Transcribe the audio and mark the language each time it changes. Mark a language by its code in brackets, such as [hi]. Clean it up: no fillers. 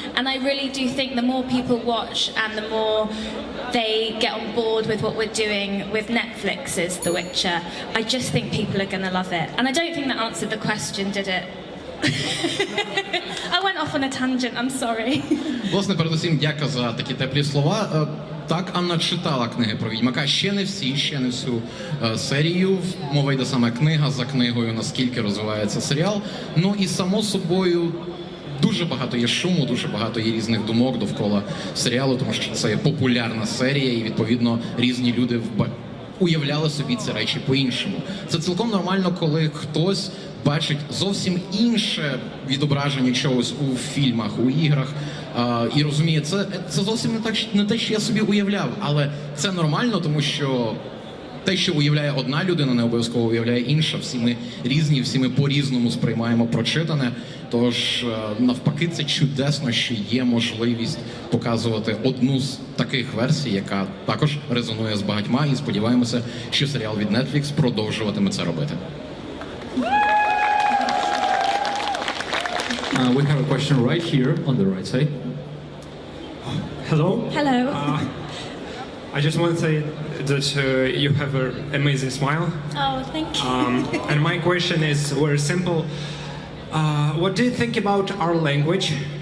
[en] And I really do think the more people watch and the more they get on board with what we're doing with Netflix's The Witcher, I just think people are going to love it. And I don't think that answered the question, did it? I went off on a tangent, I'm sorry. [uk] Власне, передусім, дяка за такі теплі слова. Так, Анна читала книги про Відьмака, ще не всю серію. Мова йде саме книга за книгою, наскільки розвивається серіал. Ну і само собою дуже багато є шуму, дуже багато є різних думок довкола серіалу, тому що це є популярна серія і, відповідно, різні люди уявляли собі ці речі по-іншому. Це цілком нормально, коли хтось бачить зовсім інше відображення чогось у фільмах, у іграх, і розуміє, це зовсім не те, що я собі уявляв, але це нормально, тому що те, що уявляє одна людина, не обов'язково уявляє інша. Всі ми різні, всі ми по-різному сприймаємо прочитане. Тож, навпаки, це чудесно, що є можливість показувати одну з таких версій, яка також резонує з багатьма, і сподіваємося, що серіал від Netflix продовжуватиме це робити. [en] We have a question right here on the right side. Hello. Hello. I just want to say that you have an amazing smile. Oh, thank you. And my question is very simple. What do you think about our language?